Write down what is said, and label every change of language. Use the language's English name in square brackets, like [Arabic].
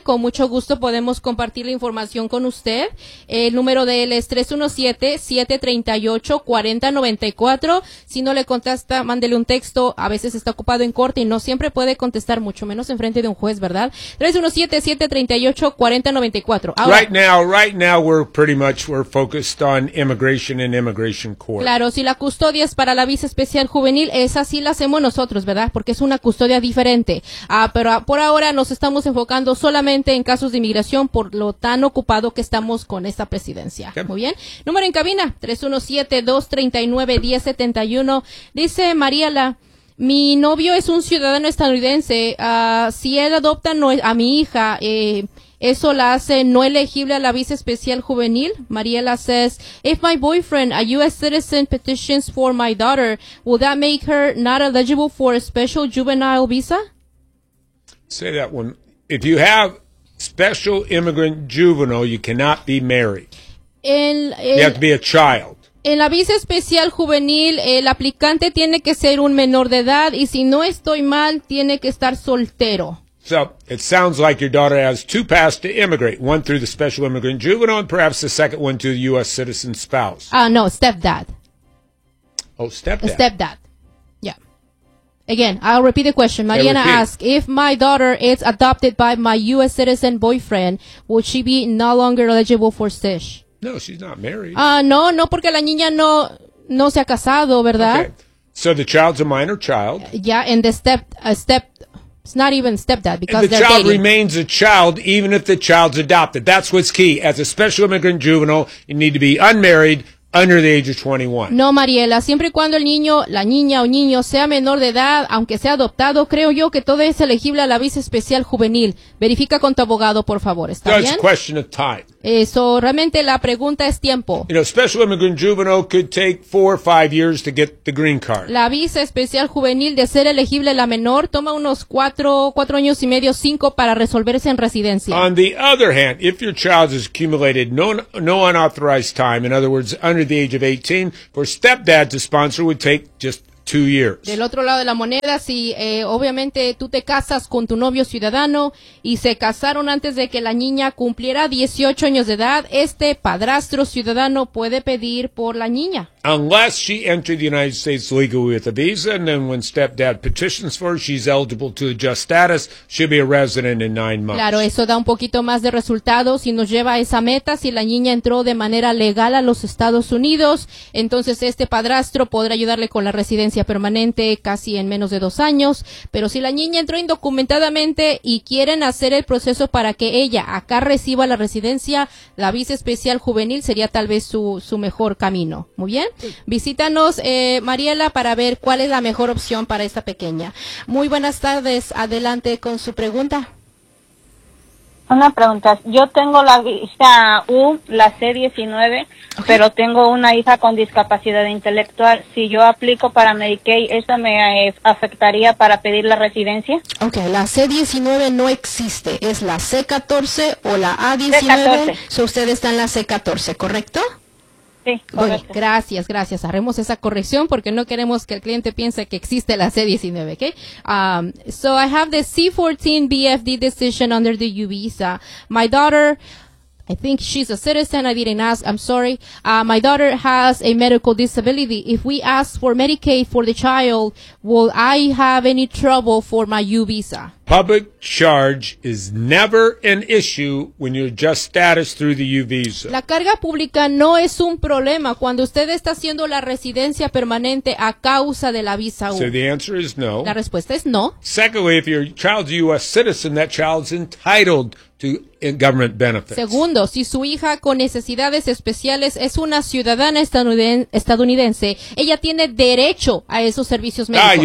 [Spanish] Con mucho gusto podemos compartir la información con usted. El número de él es 317-738-4094. Si no le contesta, mándele un texto. A veces está ocupado en corte y no siempre puede contestar, mucho menos en frente de un juez, ¿verdad? 317-738-4094. [English] Right now, we're focused on immigration and immigration court. [Spanish] Claro, si la custodia es para la visa especial juvenil, esa sí la hacemos nosotros, ¿verdad? Porque es una custodia diferente. Pero por ahora nos estamos enfocando solamente en casos de inmigración por lo tan ocupado que estamos con esta presidencia. Okay. Muy bien. Número en cabina, 317-239-1071. Dice Mariela, mi novio es un ciudadano estadounidense. Si él adopta a mi hija, ¿eso la hace no elegible a la visa especial juvenil? [English] Mariela says, if my boyfriend, a U.S. citizen, petitions for my daughter, will that make her not eligible for a special juvenile visa? Say that one. If you have special immigrant juvenile, you cannot be married. You have to be a child. [Spanish] En la visa especial juvenil, el aplicante tiene que ser un menor de edad y si no estoy mal, tiene que estar soltero. [English] So it sounds like your daughter has two paths to immigrate, one through the special immigrant juvenile and perhaps the second one to the U.S. citizen spouse. No, stepdad. Oh, stepdad. Stepdad. Yeah. Again, I'll repeat the question. Mariana asks, if my daughter is adopted by my U.S. citizen boyfriend, would she be no longer eligible for SISH? No, she's not married. [Spanish] No, porque la niña no se ha casado, ¿verdad? [English] Okay. So the child's a minor child. Yeah, and the step. It's not even stepdad because the child dating. Remains a child even if the child's adopted. That's what's key. As a special immigrant juvenile, you need to be unmarried under the age of 21. [Spanish] No, Mariela, siempre y cuando el niño, la niña o niño sea menor de edad, aunque sea adoptado, creo yo que todo es elegible a la visa especial juvenil. Verifica con tu abogado, por favor. ¿Está bien? [English] It's a question of time. [Spanish] Eso, realmente la pregunta es tiempo. [English] You know, special immigrant juvenile could take 4 or 5 years to get the green card. [Spanish] La visa especial juvenil de ser elegible la menor toma unos cuatro años y medio, cinco para resolverse en residencia. [English] On the other hand, if your child has accumulated no unauthorized time, in other words, under the age of 18, for stepdad to sponsor would take just 2 years. [Spanish] Del otro lado de la moneda, si obviamente tú te casas con tu novio ciudadano y se casaron antes de que la niña cumpliera 18 años de edad, este padrastro ciudadano puede pedir por la niña. [English] Unless she entered the United States legally with a visa, and then when stepdad petitions for her, she's eligible to adjust status, she'll be a resident in 9 months. [Spanish] Claro, eso da un poquito más de resultados y nos lleva a esa meta. Si la niña entró de manera legal a los Estados Unidos, entonces este padrastro podrá ayudarle con la residencia permanente casi en menos de 2 años. Pero si la niña entró indocumentadamente y quieren hacer el proceso para que ella acá reciba la residencia, la visa especial juvenil sería tal vez su mejor camino. Muy bien. Visítanos, Mariela, para ver cuál es la mejor opción para esta pequeña. Muy buenas tardes. Adelante con su pregunta. Una pregunta. Yo tengo la visa U, la C-19, okay. Pero tengo una hija con discapacidad intelectual. Si yo aplico para Medicaid, ¿eso me afectaría para pedir la residencia? Ok, la C-19 no existe. Es la C-14 o la A-19. So usted está en la C-14, ¿correcto? Sí, correcto. Bueno, gracias. Haremos esa corrección porque no queremos que el cliente piense que existe la C-19, ¿ok? [English] So I have the C-14 BFD decision under the U visa. My daughter, I think she's a citizen. I didn't ask. I'm sorry. My daughter has a medical disability. If we ask for Medicaid for the child, will I have any trouble for my U visa? Public charge is never an issue when you adjust status through the U visa. [Spanish] La carga pública no es un problema cuando usted está haciendo la residencia permanente a causa de la visa U. [English] So the answer is no. [Spanish] La respuesta es no. [English] Secondly, if your child's a U.S. citizen, that child's entitled to government benefits. [Spanish] Segundo, si su hija con necesidades especiales es una ciudadana estadounidense, ella tiene derecho a esos servicios médicos.